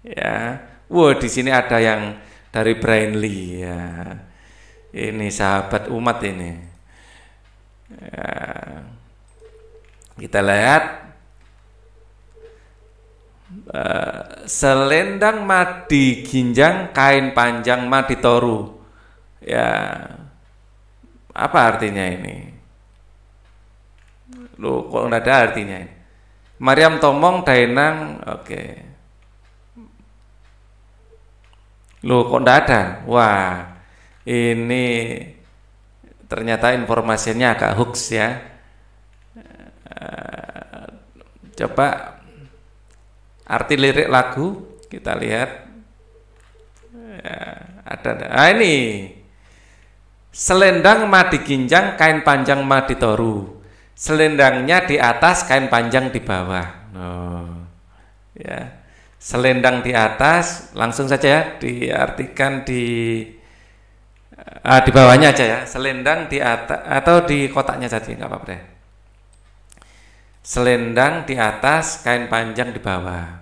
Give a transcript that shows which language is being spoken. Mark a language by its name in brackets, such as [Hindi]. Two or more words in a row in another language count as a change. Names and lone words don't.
[Indonesian] Di sini ada yang dari Brainly ya. Ini sahabat umat ini. Ya, kita lihat [Batak Toba] selendang madi ginjang, kain panjang madi toru. [Indonesian] Ya, apa artinya ini? Loh, kok nggak ada artinya ini? Maryam tomong daenang, oke. Loh, kok nggak ada? Wah, ini ternyata informasinya agak hoax ya. Coba arti lirik lagu kita lihat. Ya, ada. Ini [Batak Toba] selendang madi ginjang, kain panjang madi toru. [Indonesian] Selendangnya di atas, kain panjang di bawah. Ya, selendang di atas, langsung saja ya, diartikan di bawahnya aja ya. Selendang di atas atau di kotaknya saja nggak apa-apa deh. Selendang di atas, kain panjang di bawah.